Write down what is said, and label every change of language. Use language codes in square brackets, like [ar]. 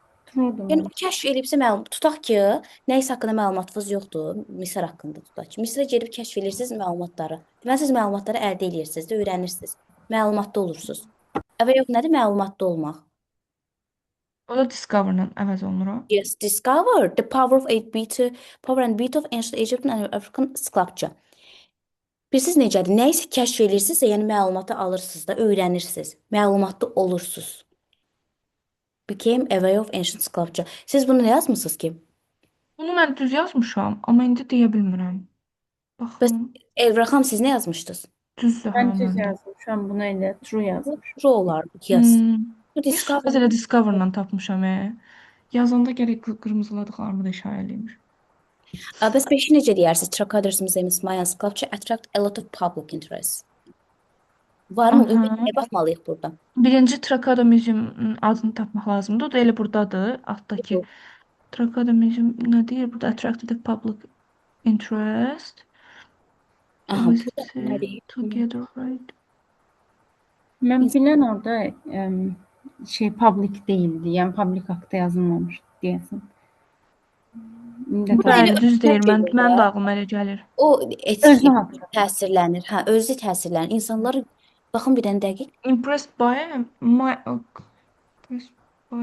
[az] True'dur Yəni məncə. kəşf edibsə məlumat tutaq ki, nəyisə haqqında məlumatınız yoxdur. Misir haqqında tutaq ki. Misirə gedib kəşf edirsiniz məlumatları. Deməli siz məlumatları əldə edirsiniz də, öyrənirsiniz. Məlumatlı olursunuz. Və yox nədir məlumatlı olmaq? O da discover-la əvəz olunur. [en] Yes, discover the power and beauty of ancient Egyptian and African sculpture. [az] Bilirsiniz necədir? Nəyisə kəşf edirsinizsə, yəni məlumatı alırsınız da, öyrənirsiniz. Məlumatlı olursunuz. [en] Became aware of ancient sculpture. [az] Siz bunu nə yazmısınız ki? Bunu mən düz yazmışam, amma indi deyə bilmirəm. Bəs Baxın, Elraham siz nə yazmışdınız? düzdür Mən ha düz məndə. yazmışam, buna elə true yazmışam. True olar. Yes. Bu Mis discover. elə discover-la tapmışam. Yazanda gərək qırmızıladıqlarımı da işarə eləyim. Bəs beşi necə deyərsiniz? [en] Tracaders Museum's Mayan sculpture attract a lot of public interest. [az] Varmı? Aha. Ümumiyyətlə baxmalıyıq burada. Birinci Trakada Museum adını tapmaq lazımdır. O da elə burdadır, altdakı. Trakada Museum nə deyir? Burada [en] attracted the public interest. [az] Aha, [en] Visit [az] burada nə deyir? [en] together, right? [az] Mən bilən orada public değildi. Yəni public haqqda yazılmamışdı deyəsən. İndi Burada Bəli, elə düz deyir. özünə Mən görə də ağlıma elə gəlir. o Özü haqqında. təsirlənir. Hə, özü təsirlənir. İnsanlar baxın bir dənə dəqiq. [en] Impressed by impressed by